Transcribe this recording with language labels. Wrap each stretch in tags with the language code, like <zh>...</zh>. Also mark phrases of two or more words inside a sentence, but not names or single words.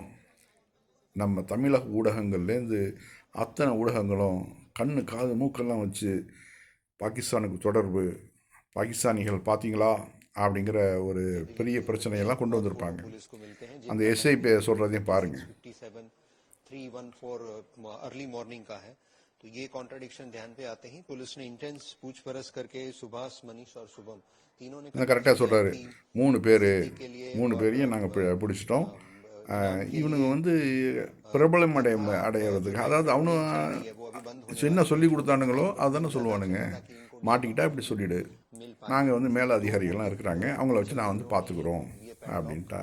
<ta>நம்ம தமிழக ஊடகங்கள்லேருந்து அத்தனை ஊடகங்களும் கண்ணு காது மூக்கெல்லாம் வச்சு பாகிஸ்தானுக்கு தொடர்பு, பாகிஸ்தானிகள் பார்த்தீங்களா அப்படிங்கிற ஒரு பெரிய பிரச்சனையெல்லாம் கொண்டு வந்திருப்பாங்க. அந்த எஸ்ஐ சொல்கிறதையும் பாருங்கள்.</ta> <hi>314</hi> <en>early morning</en> <hi>का है, तो ये कॉन्ट्राडिक्शन ध्यान पे आते ही पुलिस ने इंटेंस पूछपरछ करके सुभाष, मनीष और शुभम तीनों ने</hi> <ta>கரெக்டாக சொல்கிறாரு. 3 பேரையும் நாங்கள் பிடிச்சிட்டோம். இவனுங்க வந்து பிரபலம் அடையிறதுக்கு, அதாவது அவனு என்ன சொல்லி கொடுத்தானுங்களோ அதுதானே சொல்லுவானுங்க. மாட்டிக்கிட்டா இப்படி சொல்லிவிடு, நாங்கள் வந்து மேலே அதிகாரிகள்லாம் இருக்கிறாங்க, அவங்கள வச்சு நான் வந்து பார்த்துக்குறோம் அப்படின்ட்டா.</ta>